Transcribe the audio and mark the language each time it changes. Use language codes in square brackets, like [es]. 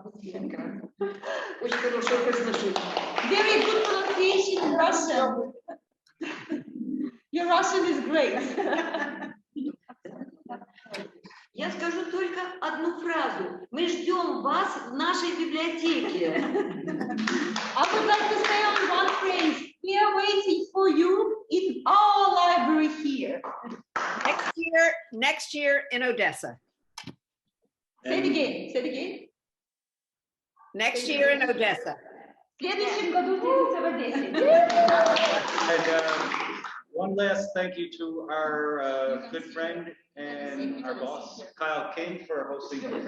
[ru] Очень хорошее произношение. [en] Very good pronunciation in Russian. Your Russian is great. [ru] Я скажу только одну фразу. Мы ждем вас в нашей библиотеке. [en] I would like to say on one phrase, we are waiting for you in our library here. Next year in Odessa. Say it again. Next year in Odessa. [ru] В следующем году встретимся в Одессе. [en] And one last thank you to our good friend and our boss, Kyle King, for hosting.